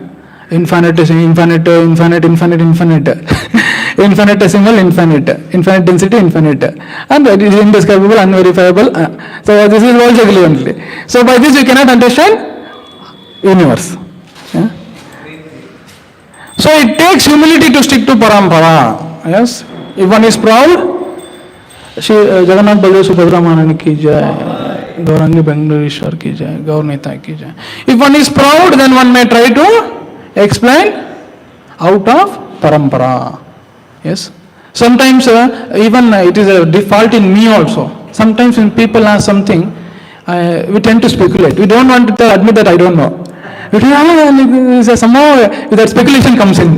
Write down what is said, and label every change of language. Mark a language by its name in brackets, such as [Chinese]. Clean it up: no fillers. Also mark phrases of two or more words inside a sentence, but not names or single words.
[English] Infinitesimal, infinite, infinite density, infinite, and it is indescribable, unverifiable. So this is world geography only. So by this you cannot understand universe. Yeah? So it takes humility to stick to parampara. Yes, if one is proud, [Hindi] जगन्नाथ बलदेव सुभद्रा महारानी की जय, गौरांगी बेंगलुरीश्वर की जय, गौर नेता की जय. [English] If one is proud, then one may try to explain out of parampara. Yes. Sometimes even it is a default in me also. Sometimes when people ask something, we tend to speculate. We don't want to admit that I don't know. We somehow that speculation comes in.